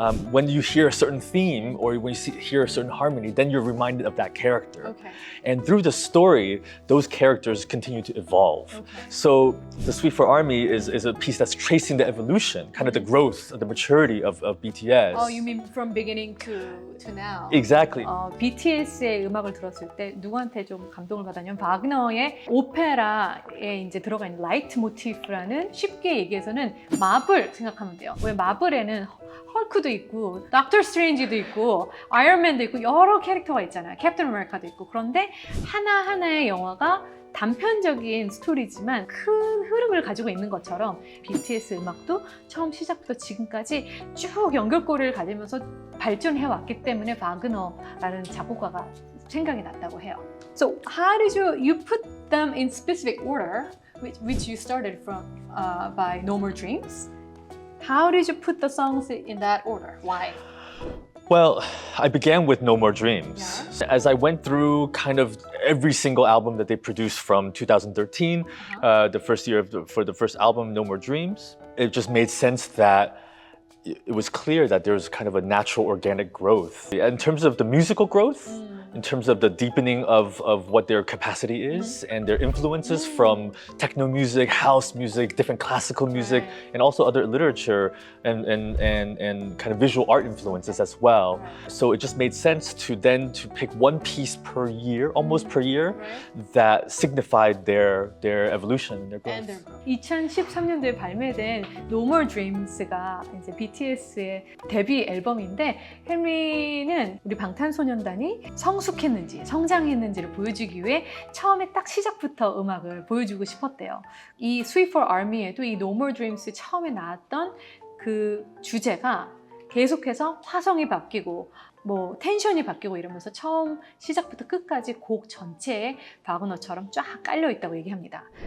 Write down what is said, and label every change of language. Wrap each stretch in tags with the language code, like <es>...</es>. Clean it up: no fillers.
<en>When you hear a certain theme or when you hear a certain harmony, then you're reminded of that character. Okay. And through the story, those characters continue to evolve. Okay. So the Suite for Army is a piece that's tracing the evolution, kind of the growth, the maturity of BTS. Oh, you mean from beginning to now? Exactly.</en> <ko>BTS의 음악을 들었을 때 누구한테 좀 감동을 받았냐면 바그너의 오페라에 이제 들어가 있는 라이트 모티프라는 쉽게 얘기해서는 마블 생각하면 돼요. 왜 마블에는 헐크도 있고 닥터 스트레인지도 있고 아이언맨도 있고 여러 캐릭터가 있잖아요. 캡틴 아메리카도 있고. 그런데 하나하나의 영화가 단편적인 스토리지만 큰 흐름을 가지고 있는 것처럼 BTS 음악도 처음 시작부터 지금까지 쭉 연결고리를 가지면서 발전해 왔기 때문에 바그너라는 작곡가가 생각이 났다고 해요.</ko> <en>So how did you put them in specific order, which you started from by No More Dreams? How did you put the songs in that order? Why? Well, I began with No More Dreams. Yeah. As I went through kind of every single album that they produced from 2013, the first year for the first album, No More Dreams, it just made sense that it was clear that there was kind of a natural organic growth. In terms of the musical growth, in terms of the deepening of what their capacity is and their influences from techno music, house music, different classical music, and also other literature and kind of visual art influences as well. So it just made sense to pick one piece per year, almost per year, that signified their evolution, their growth.</en> <ko>2013년도에 발매된 No More Dreams가 이제 BTS의 데뷔 앨범인데 헨리는 우리 방탄소년단이 성숙했는지 성장했는지를 보여주기 위해 처음에 딱 시작부터 음악을 보여주고 싶었대요. 이</ko> <en>Sweet for Army에도</en> <ko>이 No More Dreams 처음에 나왔던 그 주제가 계속해서 화성이 바뀌고 뭐 텐션이 바뀌고 이러면서 처음 시작부터 끝까지 곡 전체에 바그너처럼 쫙 깔려 있다고 얘기합니다.</ko>